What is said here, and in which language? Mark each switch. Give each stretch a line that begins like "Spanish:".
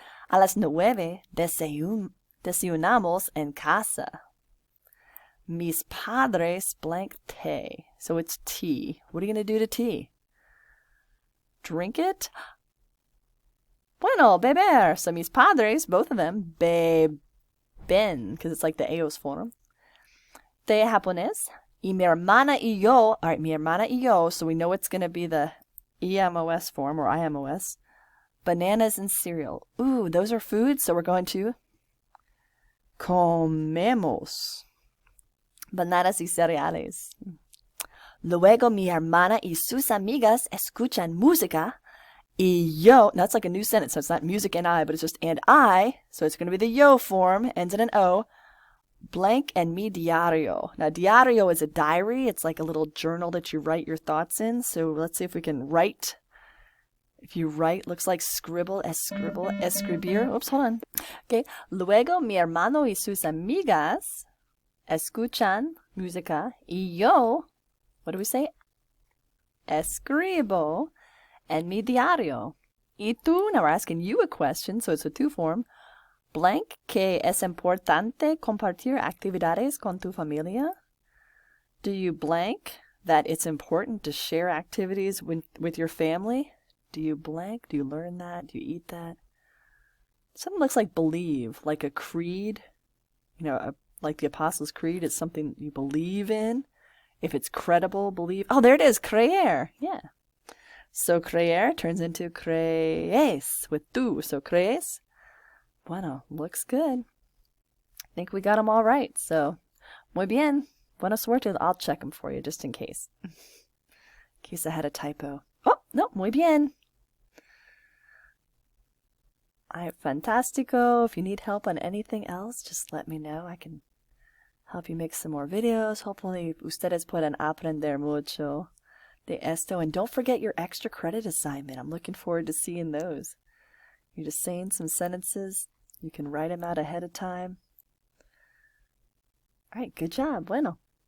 Spanish: A las 9 desayunamos en casa. Mis padres
English: blank té. So it's tea. What are you going to do to tea? Drink it? Bueno, beber. So mis padres, both of them, beben, because it's like the eos form.
Spanish: Té japonés. Y mi hermana y yo.
English: All right, mi hermana y yo. So we know it's going to be the EMOS form or IMOS. Bananas and cereal. Ooh, those are foods. So we're going to comemos.
Spanish: Bananas y cereales. Luego mi hermana y sus amigas escuchan música Y yo.
English: Now, that's like a new sentence, so it's not music and I, but it's just and I. So it's going to be the yo form, ends in an O. Blank and mi diario. Now, diario is a diary. It's like a little journal that you write your thoughts in. So let's see if we can write. If you write, looks like scribble, escribir. Oops, hold on. Okay.
Spanish: Luego mi hermano y sus amigas escuchan música y yo,
English: what do we say?
Spanish: Escribo en mi diario.
English: Y tú, now we're asking you a question, so it's a two form. Blank,
Spanish: que es importante compartir actividades con tu familia?
English: Do you blank that it's important to share activities with your family? Do you blank? Do you learn that? Do you eat that? Something looks like believe, like a creed. You know, like the Apostles' Creed is something you believe in. If it's credible, believe. Oh, there it is, creer. Yeah. So creer turns into crees with tu. So crees. Bueno, looks good. I think we got them all right. So,
Spanish: muy bien. Buena suerte.
English: I'll check them for you just in case. In case I had a typo. Oh, no,
Spanish: muy bien.
English: All right, fantastico. If you need help on anything else, just let me know. I can help you make some more videos.
Spanish: Hopefully, ustedes pueden aprender mucho de esto.
English: And don't forget your extra credit assignment. I'm looking forward to seeing those. You're just saying some sentences. You can write them out ahead of time. All right, good job. Bueno.